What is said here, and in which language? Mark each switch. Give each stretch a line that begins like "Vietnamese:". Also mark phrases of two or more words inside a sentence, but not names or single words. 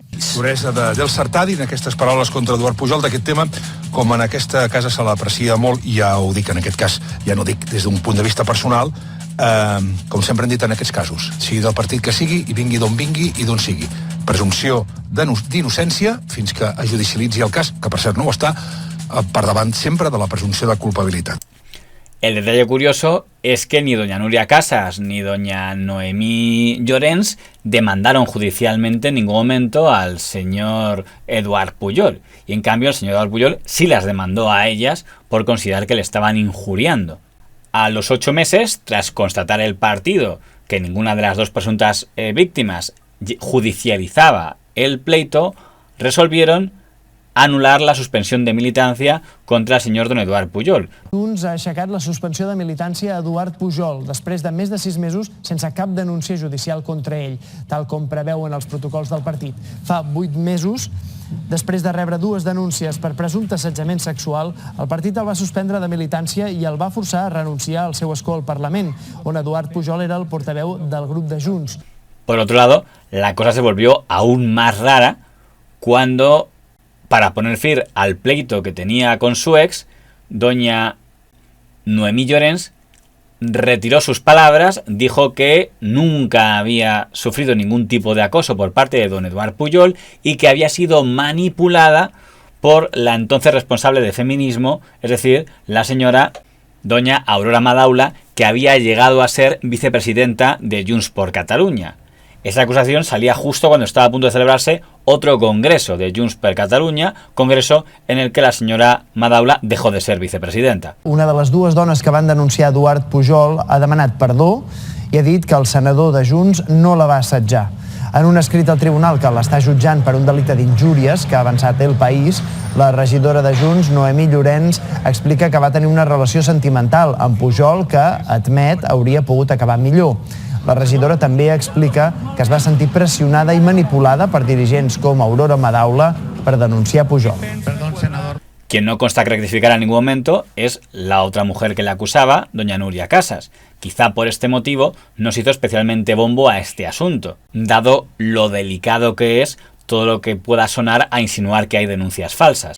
Catalan: Duresa d'Elsa Artadi en aquestes paraules contra Eduard Pujol d'aquest tema, com en aquesta casa se l'aprecia molt, i ja ho dic en aquest cas, ja no dic des d'un punt de vista personal, com sempre hem dit en aquests casos, sigui del partit que sigui i vingui d'on vingui i d'on sigui. Presumpció d'innocència fins que es judicialitzi el cas, que per cert no ho està, per davant sempre de la presumpció de culpabilitat.
Spanish: El detalle curioso es que ni doña Núria Casas ni doña Noemí Llorens demandaron judicialmente en ningún momento al señor Eduard Pujol. Y en cambio el señor Eduard Pujol sí las demandó a ellas por considerar que le estaban injuriando. A los 8 meses, tras constatar el partido que ninguna de las 2 presuntas víctimas judicializaba el pleito, resolvieron anular la
Catalan: suspensió de militància contra el senyor
Spanish: don Eduard Pujol.
Catalan: Junts ha aixecat la suspensió de militància a Eduard Pujol després de més de 6 mesos sense cap denúncia judicial contra ell, tal com preveuen els protocols del partit. Fa 8 mesos, després de rebre 2 denúncies per presumpte assetjament sexual, el partit el va suspendre de militància i el va forçar a renunciar al seu escó al Parlament, on Eduard Pujol era el portaveu del grup de Junts.
Spanish: Por otro lado, la cosa se volvió aún más rara cuando, para poner fin al pleito que tenía con su ex, doña Noemí Llorens retiró sus palabras, dijo que nunca había sufrido ningún tipo de acoso por parte de don Eduard Pujol y que había sido manipulada por la entonces responsable de feminismo, es decir, la señora doña Aurora Madaula, que había llegado a ser vicepresidenta de Junts per Catalunya. Esa acusación salía justo cuando estaba a punto de celebrarse otro congreso de Junts per Catalunya, congreso en el que la señora Madaula dejó de ser vicepresidenta.
Catalan: Una de les 2 dones que van denunciar Eduard Pujol ha demanat perdó i ha dit que el senador de Junts no la va assetjar. En un escrit al tribunal que l'està jutjant per un delicte d'injúries que ha avançat El País, la regidora de Junts, Noemí Llorens, explica que va tenir una relació sentimental amb Pujol que, admet, hauria pogut acabar millor. La regidora també explica que es va sentir pressionada i manipulada per dirigents com Aurora Madaula per denunciar Pujol.
Spanish: Quien no consta que rectificara en ningún momento es la otra mujer que le acusaba, doña Núria Casas. Quizá por este motivo no se hizo especialmente bombo a este asunto, dado lo delicado que es todo lo que pueda sonar a insinuar que hay denuncias falsas.